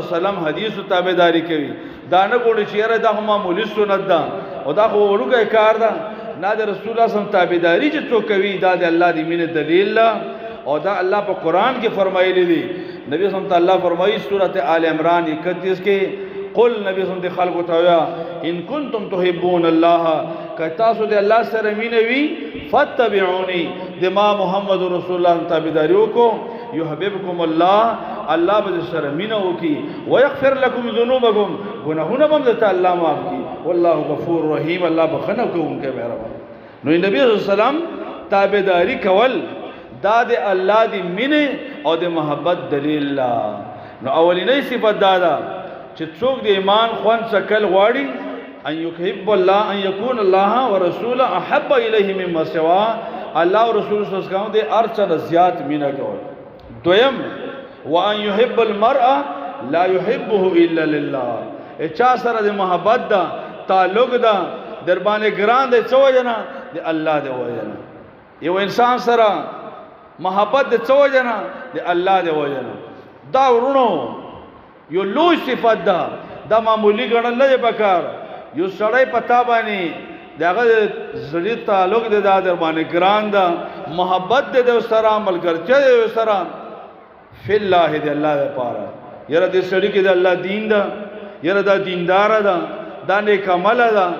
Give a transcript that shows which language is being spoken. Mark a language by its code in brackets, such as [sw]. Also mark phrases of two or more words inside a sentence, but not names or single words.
[ar] علیه وسلم [ps] حدیثو تابعداري کوي دا نه ګوري چې یاره دا معمولی سنت ده او دا خو وړوکی کار ده نه د رسول الله [ar] صلی الله علیه وسلم [ps] تابعداري چې څوک کوي دا د الله دی مینه دلیل ده او دا الله په قران کې فرمایلی دی نبی [ar] صلی الله علیه وسلم [ps] فرمایي سورۃ آل عمران 31 کې قل نبی [ar] صلی الله علیه وسلم [ps] خلق ته [ar] ان کنتم تحبون الله [ps] کتاسو د الله سره مینه وی فتبعونی د ما محمد رسول الله تابعداري وکړو [ar] يحببكم الله [ps] الله به سره مینه وکي [ar] ويغفر لكم ذنوبكم [ps] گناهونه هم د الله معاف کی [ar] والله غفور رحیم [ps] الله بخنه کوونکی مهربان نو نبی [ar] صلی الله علیه وسلم [ps] تابعداري کول دا د الله دی مینه او د محبت دلیل لا نو اولینی صفت دا چې څوک د ایمان خوان څکل غواړي [ar] ان يحب الله ان يكون الله ورسوله احب اليه مما سوا الله [ps] او رسول [ar] صلی الله علیه وسلم [ps] د ارچ زیات مینه کول دویم [ar] وان يحب المرء لا يحبه الا لله [ps] چا سره د محبت دا تعلق دا در باندې ګران دی څو جنا د الله دی وجنا یو انسان سره محبت د څو جنا د الله دی وجنا دا ورونو یو لوی صفات ده دا معمولی ګڼل نه پکار یو سړی پتا باندې داغه زړی تعلق د در باندې ګران ده محبت د سره ملګرتیا د سره [ar] فی الله [ps] د الله لپاره یره د سړی کې د الله دین ده یره دا دیندار ده دا نیک عمل ده